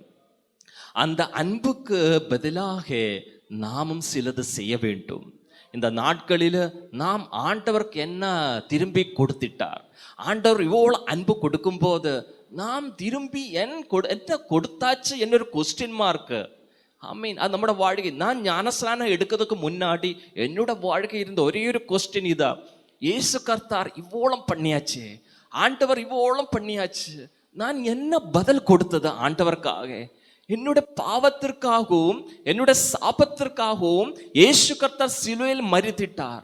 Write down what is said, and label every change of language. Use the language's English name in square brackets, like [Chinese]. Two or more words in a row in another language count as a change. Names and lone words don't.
[Tamil] அந்த அன்புக்கு பதிலாக நாமும் சிலது செய்ய வேண்டும். இந்த நாட்களில் நாம் ஆண்டவருக்கு என்ன திரும்பி கொடுத்திட்டார், ஆண்டவர் இவ்வளோ அன்பு கொடுக்கும்போது நாம் திரும்பி என்ன கொடுத்தாச்சு [Malayalam] എന്നൊരു ക്വസ്റ്റ്യൻ മാർക്ക്. [Tamil] ஆமீன். அது நம்மளோட வாழ்க்கை. நான் ஞானஸ்நானம் எடுக்கிறதுக்கு முன்னாடி என்னோட வாழ்க்கை இருந்த ஒரே ஒரு கொஸ்டின் இதா, இயேசு கர்த்தார் இவ்வளோ பண்ணியாச்சு, ஆண்டவர் இவ்வளோ பண்ணியாச்சு, நான் என்ன பதில் கொடுத்தது ஆண்டவருக்காக? என்னுடைய பாவத்திற்காகவும் என்னுடைய சாபத்திற்காகவும் இயேசு கர்த்தர் சிலுவையில் மரித்திட்டார்.